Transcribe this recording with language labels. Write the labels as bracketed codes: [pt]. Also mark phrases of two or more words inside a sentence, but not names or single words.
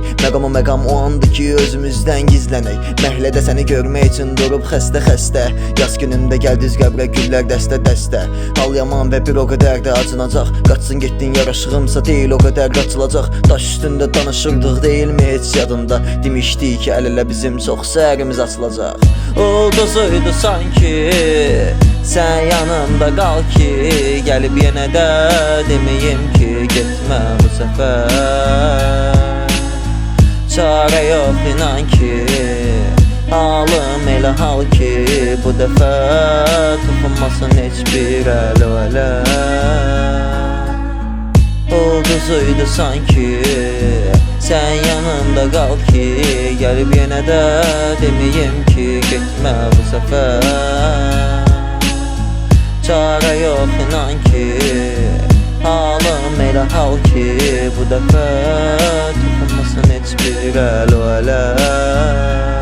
[az] Məqamı məqam o andır ki özümüzdən gizlənək. Məhlədə səni görmək üçün durub xəstə-xəstə. Yaz günündə gəl düz qəbrə, güllər dəstə-dəstə. Hal yaman və bir o qədər də acınacaq. Qaçsın getdin yaraşığımsa deyil o qədər qaçılacaq. Daş üstündə danışırdıq deyilmi heç yadımda? Demişdik ki əl-ələ bizim çox səhərimiz açılacaq. [tr] Ulduzuydu sanki, sen yanımda kal ki, gelip yine de demeyim ki gitme bu sefer. Çare yok inan ki, [az] halım elə hal ki, bu dəfə toxunmasın heç bir əl o ələ. [tr] Ulduzuydu sanki, sen yanımda kal ki, gelip yine de demeyim ki gitme bu sefer. Çare yok inan ki, [az] halım elə hal ki, bu dəfə toxunmasın heç bir əl o ələ.